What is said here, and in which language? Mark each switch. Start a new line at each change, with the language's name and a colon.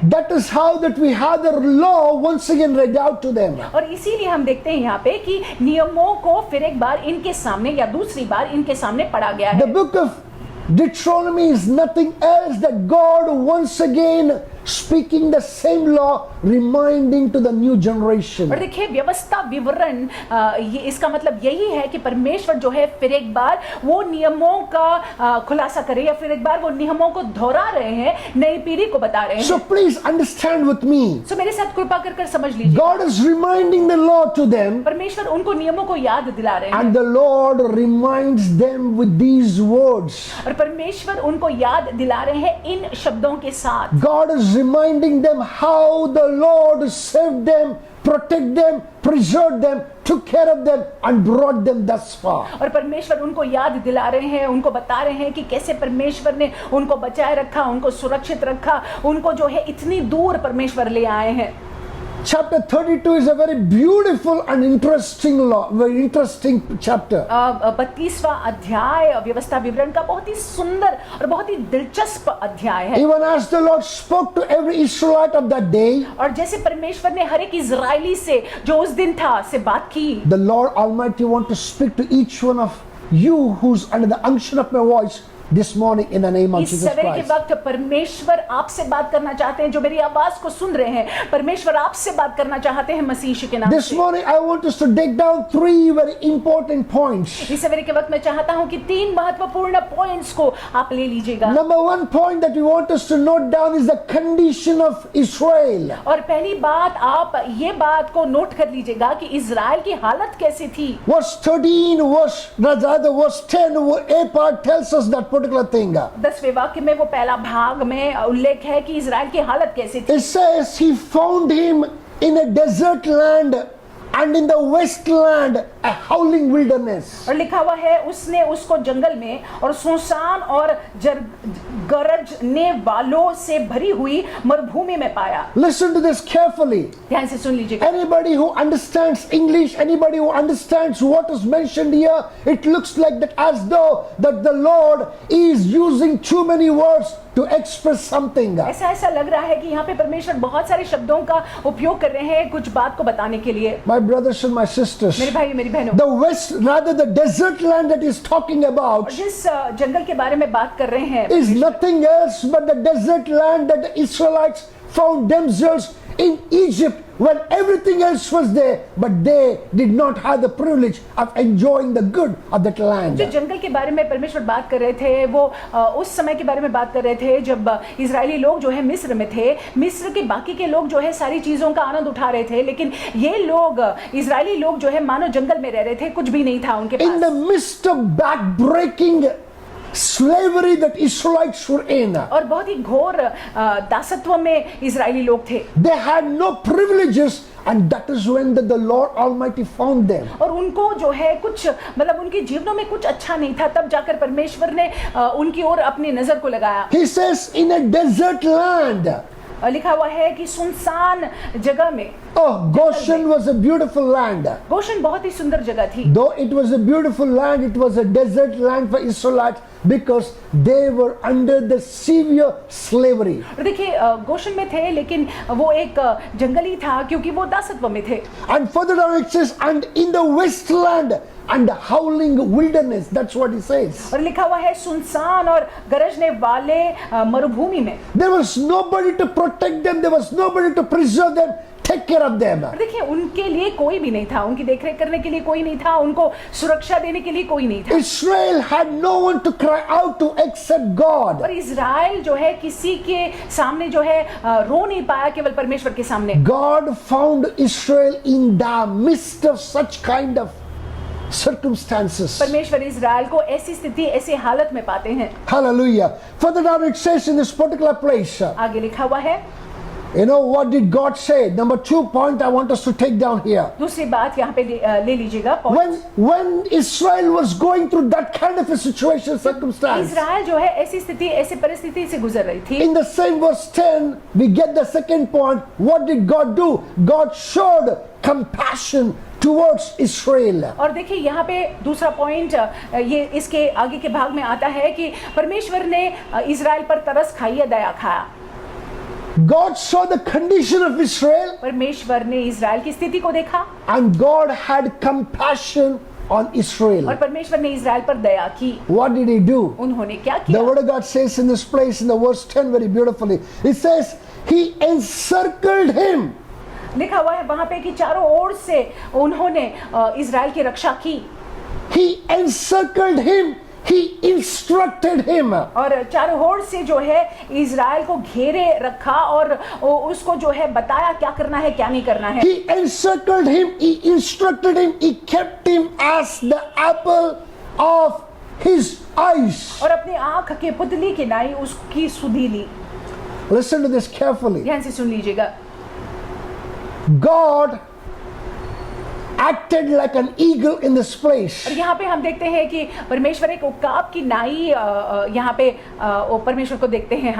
English: That is how that we have the law once again read out to them.
Hindi: और इसीलिए हम देखते हैं यहाँ पे कि नियमों को फिर एक बार इनके सामने या दूसरी बार इनके सामने पढ़ा गया
English: The
Hindi: है।
English: book of Deuteronomy is nothing else that God once again speaking the same law, reminding to the new generation.
Hindi: और देखिए व्यवस्था विवरण ये इसका मतलब यही है कि परमेश्वर जो है फिर एक बार वो नियमों का खुलासा करे या फिर एक बार वो नियमों को दोहरा रहे हैं, नई पीढ़ी को बता रहे
English: So
Hindi: हैं।
English: please understand with me.
Hindi: सो मेरे साथ कृपा कर समझ लीजिए,
English: God is reminding the law to them,
Hindi: परमेश्वर उनको नियमों को याद दिला रहे हैं
English: and the Lord reminds them with these words.
Hindi: और परमेश्वर उनको याद दिला रहे हैं इन शब्दों के साथ।
English: God is reminding them how the Lord saved them, protect them, preserved them, took care of them and brought them thus far.
Hindi: और परमेश्वर उनको याद दिला रहे हैं, उनको बता रहे हैं कि कैसे परमेश्वर ने उनको बचाए रखा, उनको सुरक्षित रखा, उनको जो है इतनी दूर परमेश्वर ले आए हैं।
English: Chapter 32 is a very beautiful and interesting law, very interesting chapter.
Hindi: 32वां अध्याय व्यवस्था विवरण का बहुत ही सुंदर और बहुत ही दिलचस्प अध्याय है।
English: Even as the Lord spoke to every Israelite of that day,
Hindi: और जैसे परमेश्वर ने हर एक इजरायली से जो उस दिन था से बात की,
English: the Lord Almighty want to speak to each one of you who's under the unction of my voice this morning in the name of
Hindi: इस
English: Jesus
Hindi: सवेरे के
English: Christ.
Hindi: वक्त परमेश्वर आपसे बात करना चाहते हैं, जो मेरी आवाज को सुन रहे हैं, परमेश्वर आपसे बात करना चाहते हैं मसीह यीशु के नाम
English: This
Hindi: से।
English: morning I want us to take down three very important points.
Hindi: इस सवेरे के वक्त मैं चाहता हूं कि 3 महत्वपूर्ण पॉइंट्स को आप ले लीजिएगा।
English: Number one point that we want us to note down is the condition of Israel.
Hindi: और पहली बात आप ये बात को नोट कर लीजिएगा कि इजराइल की हालत कैसी थी।
English: Verse 13, verse 10, a part tells us that particular thing.
Hindi: 10वें वाक्य में वो पहला भाग में उल्लेख है कि इजराइल की हालत कैसी थी।
English: It says he found him in a desert land and in the wasteland, a howling wilderness.
Hindi: और लिखा हुआ है उसने उसको जंगल में और सुनसान और गरजने वालों से भरी हुई मरुभूमि में पाया।
English: Listen to this carefully.
Hindi: ध्यान से सुन लीजिएगा।
English: Anybody who understands English, anybody who understands what is mentioned here, it looks like that as though that the Lord is using too many words to express something.
Hindi: ऐसा लग रहा है कि यहाँ पे परमेश्वर बहुत सारे शब्दों का उपयोग कर रहे हैं कुछ बात को बताने के लिए।
English: My brothers and my sisters,
Hindi: मेरे भाई मेरी बहनों,
English: the west, rather the desert land that he's talking about,
Hindi: जिस जंगल के बारे में बात कर रहे हैं
English: is nothing else but the desert land that the Israelites found themselves in Egypt when everything else was there, but they did not have the privilege of enjoying the good of that land.
Hindi: जो जंगल के बारे में परमेश्वर बात कर रहे थे वो उस समय के बारे में बात कर रहे थे जब इजरायली लोग जो है मिस्र में थे। मिस्र के बाकी के लोग जो है सारी चीजों का आनंद उठा रहे थे, लेकिन ये लोग इजरायली लोग जो है मानो जंगल में रह रहे थे, कुछ भी नहीं था उनके
English: In the
Hindi: pass.
English: midst of backbreaking slavery that Israelites were in,
Hindi: और बहुत ही घोर दासत्व में इजरायली लोग थे
English: they had no privileges, and that is when the Lord Almighty found them.
Hindi: और उनको जो है कुछ मतलब उनके जीवनों में कुछ अच्छा नहीं था, तब जाकर परमेश्वर ने उनकी ओर अपनी नजर को लगाया।
English: He says, in a desert land.
Hindi: लिखा हुआ है कि सुनसान जगह में।
English: Oh, Goshen was a beautiful land.
Hindi: Gaussian बहुत ही सुंदर जगह थी।
English: Though it was a beautiful land, it was a desert land for Israelites because they were under the severe slavery.
Hindi: और देखिए गोशन में थे लेकिन वो एक जंगली था क्योंकि वो दासत्व में थे।
English: And further down it says, and in the wasteland and the howling wilderness. That's what he says.
Hindi: और लिखा हुआ है सुनसान और गरजने वाले मरुभूमि में।
English: There was nobody to protect them. There was nobody to preserve them, take care of them.
Hindi: और देखिए उनके लिए कोई भी नहीं था, उनकी देखरेख करने के लिए कोई नहीं था, उनको सुरक्षा देने के लिए कोई नहीं था।
English: Israel had no one to cry out to except God.
Hindi: और इज़राइल जो है किसी के सामने जो है रो नहीं पाया, केवल परमेश्वर के सामने।
English: God found Israel in the midst of such kind of circumstances.
Hindi: परमेश्वर इज़राइल को ऐसी स्थिति ऐसी हालत में पाते हैं।
English: Hallelujah. Further down it says in this particular place,
Hindi: आगे लिखा हुआ है,
English: you know what did God say? Number 2 point I want us to take down here.
Hindi: दूसरी बात यहाँ पे ले लीजिएगा।
English: When Israel was going through that kind of a situation, circumstance,
Hindi: Israel जो है ऐसी स्थिति ऐसी परिस्थिति से गुजर रही थी।
English: in the same verse 10 we get the second point. What did God do? God showed compassion towards Israel.
Hindi: और देखिए यहाँ पे दूसरा पॉइंट ये इसके आगे के भाग में आता है कि परमेश्वर ने इज़राइल पर तरस खाई या दया खाया।
English: God saw the condition of Israel
Hindi: परमेश्वर ने इज़राइल की स्थिति को देखा
English: and God had compassion on Israel.
Hindi: और परमेश्वर ने इज़राइल पर दया की।
English: What did he do?
Hindi: उन्होंने क्या
English: The
Hindi: किया?
English: word of God says in this place in the verse 10 very beautifully. It says he encircled him.
Hindi: लिखा हुआ है वहां पे कि चारों ओर से उन्होंने इज़राइल की रक्षा की।
English: He encircled him. He instructed him.
Hindi: और चारों ओर से जो है इज़राइल को घेरे रखा और उसको जो है बताया क्या करना है क्या नहीं करना है।
English: He encircled him. He instructed him. He kept him as the apple of his eyes.
Hindi: और अपनी आंख के पुतली की नाई उसकी सुधी ली।
English: Listen to this carefully.
Hindi: ध्यान से सुन लीजिएगा।
English: God acted like an eagle in this place.
Hindi: और यहाँ पे हम देखते हैं कि परमेश्वर एक उकाब की नाई यहाँ पे परमेश्वर को देखते हैं।